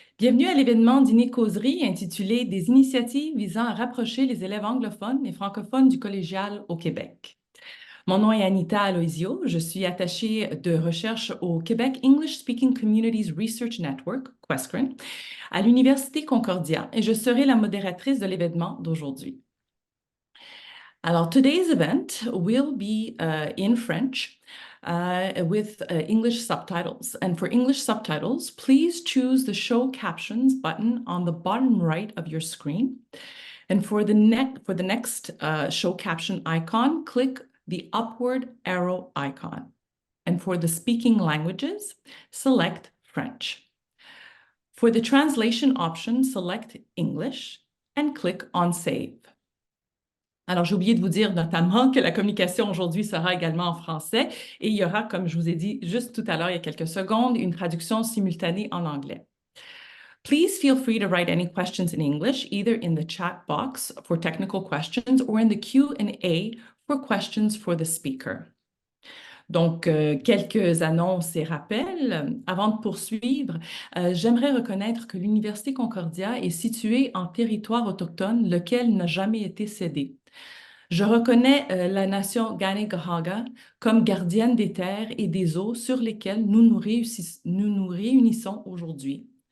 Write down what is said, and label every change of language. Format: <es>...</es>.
<fr>Bienvenue à l'événement Dîner-Causerie intitulé Des initiatives visant à rapprocher les élèves anglophones et francophones du collégial au Québec. Mon nom est Anita Aloisio. Je suis attachée de recherche au Québec English Speaking Communities Research Network, Questcrn, à l'Université Concordia et je serai la modératrice de l'événement d'aujourd'hui.</fr> <en>Alors, today's event will be in French with English subtitles. And for English subtitles, please choose the Show Captions button on the bottom right of your screen. And for the next Show Caption icon, click the upward arrow icon. And for the speaking languages, select French. For the translation option, select English and click on Save.</en> <fr>Alors, j'ai oublié de vous dire notamment que la communication aujourd'hui sera également en français et il y aura, comme je vous ai dit juste tout à l'heure, il y a quelques secondes, une traduction simultanée en anglais.</fr> <en>Please feel free to write any questions in English, either in the chat box for technical questions or in the Q&A for questions for the speaker.</en> <fr>Donc, quelques annonces et rappels. Avant de poursuivre, j'aimerais reconnaître que l'Université Concordia est située en territoire autochtone, lequel n'a jamais été cédé. Je reconnais la nation Ganégahaga comme gardienne des terres et des eaux sur lesquelles nous nous réunissons aujourd'hui.</fr>